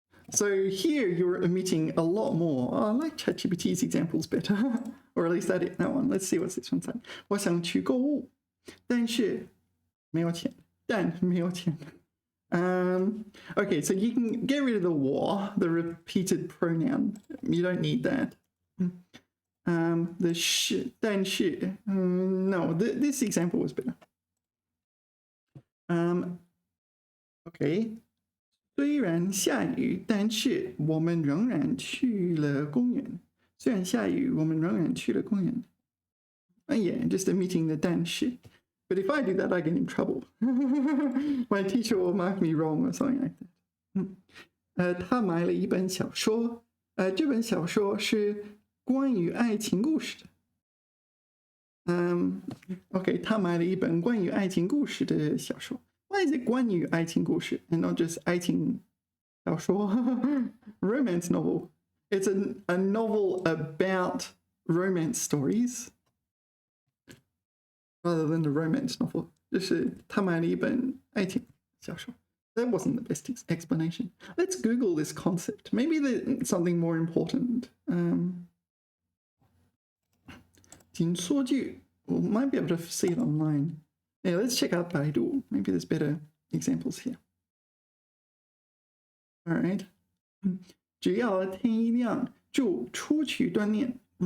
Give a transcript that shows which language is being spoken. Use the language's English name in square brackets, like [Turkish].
[English] So here you're omitting a lot more. I like ChatGPT's examples better, or at least that one. Let's see what's this one saying. [Chinese] 我想去购物，但是没有钱，但没有钱。 [English] Okay, so you can get rid of the 我, the repeated pronoun. You don't need that. The [Chinese] 是，但是 [English] no, this example was better. Okay. [Chinese] 虽然下雨，但是我们仍然去了公园。虽然下雨，我们仍然去了公园。 [English] Yeah, just omitting the 但是。 But if I do that, I get in trouble. My teacher will mark me wrong or something like that. [Chinese] 他买了一本小说。这本小说是关于爱情故事的。 Okay, 他买了一本关于爱情故事的小说。 [English] Why is it [Chinese] 关于爱情故事 [English] and not just [Chinese] 爱情小说? [English] Romance novel. It's a novel about romance stories rather than a romance novel. [Chinese] 就是他买了一本爱情小说。 [English] That wasn't the best explanation. Let's Google this concept. Maybe there's something more important. 紧缩句, we might be able to see it online. Yeah, let's check out Baidu. Maybe there's better examples here. All right. [Chinese] 只要天一亮就出去锻炼。